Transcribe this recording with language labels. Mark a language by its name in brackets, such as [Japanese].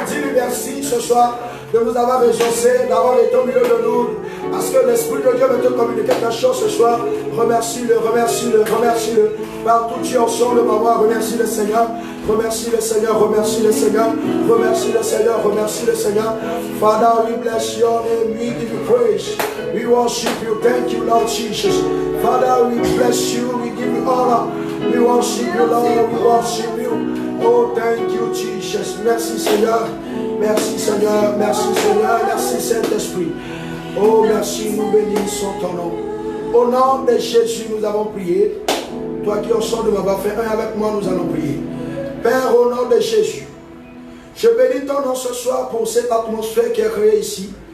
[French] Dis-lui merci ce soir de nous avoir ressourcés, d'avoir été au milieu de nous. Parce que l'Esprit de Dieu veut te communiquer quelque chose ce soir. Remercie-le, remercie-le, remercie-le. Partout tu en sors le moment, remercie le Seigneur. Remercie le Seigneur, remercie le Seigneur. Remercie le Seigneur, remercie le Seigneur. [English] Father, we bless your name, we give you praise. We worship you, thank you, Lord Jesus. Father, we bless you, we give you honor. We worship you, Lord, we worship you. Oh, thank you, Jesus. [French] Merci, Seigneur. Merci Seigneur, merci Saint-Esprit. Oh merci, nous bénissons ton nom. Au nom de Jésus, nous avons prié. Toi qui en sors de m'avoir fait un avec moi, nous allons prier. Père, au nom de Jésus, je bénis ton nom ce soir pour cette atmosphère qui est créée ici.